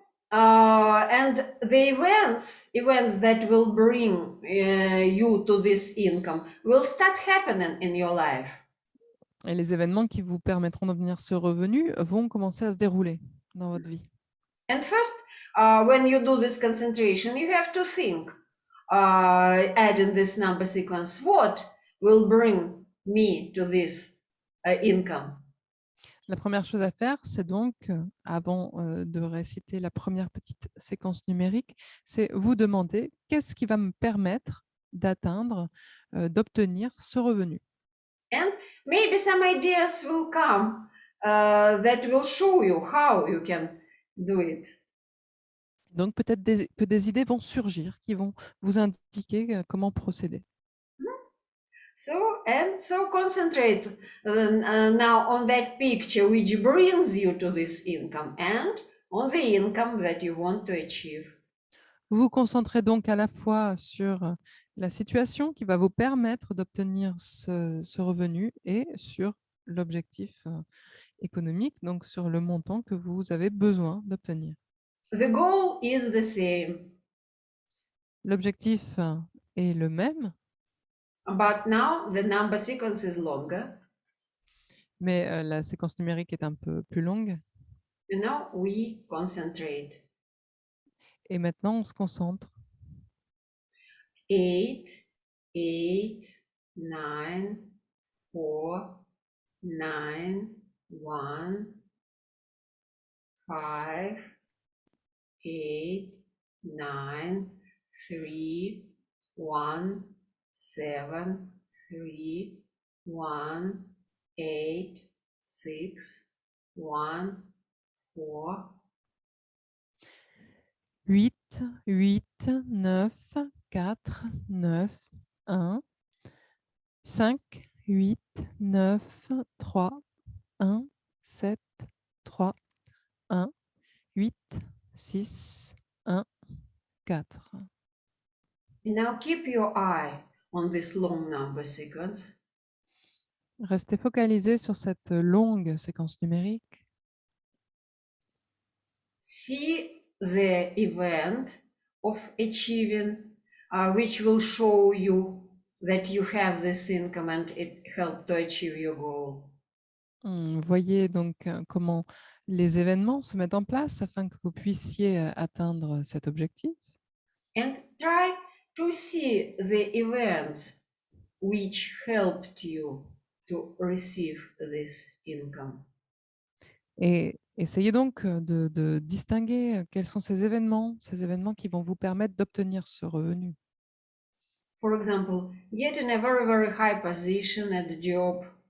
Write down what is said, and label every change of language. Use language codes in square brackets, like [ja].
[en] And the events that will bring you to this income will start happening in your life. [fr] Et les événements qui vous permettront d'obtenir ce revenu vont commencer à se dérouler dans votre vie. [en] And first, when you do this concentration, you have to think, adding this number sequence, what will bring me to this income? [fr] La première chose à faire, c'est donc, avant de réciter la première petite séquence numérique, c'est vous demander qu'est-ce qui va me permettre d'atteindre, d'obtenir ce revenu. [en] And maybe some ideas will come that will show you how you can do it. [fr] Donc peut-être que des idées vont surgir qui vont vous indiquer comment procéder. [en] So concentrate now on that picture which brings you to this income and on the income that you want to achieve. [fr] Vous vous concentrez donc à la fois sur la situation qui va vous permettre d'obtenir ce revenu et sur l'objectif économique, donc sur le montant que vous avez besoin d'obtenir. [en] The goal is the same. [fr] L'objectif est le même, [en] But now the number sequence is longer. [fr] mais la séquence numérique est un peu plus longue. [en] And now we concentrate. [fr] Et maintenant, on se concentre. [en] 8, 8, 9, 4, 9, 1, 5, 8, 9, 3, 1, 7, 3, 1, 8, 6, 1, 4. [fr] 8, 8, 9, 4, 9, 1, 5, 8, 9, 3, 1, 7, 3, 1, 8, 6, 1, 4. [en] Now keep your eye on this long number sequence. [fr] Restez focalisé sur cette longue séquence numérique. [en] See the event of achieving, which will show you that you have this income and it helped to achieve your goal. [fr] Voyez donc comment les événements se mettent en place afin que vous puissiez atteindre cet objectif. [en] And try to see the events which helped you to receive this income. [fr] Et essayez donc de distinguer quels sont ces événements qui vont vous permettre d'obtenir ce revenu. [en] For example, getting a very, very high position at the job,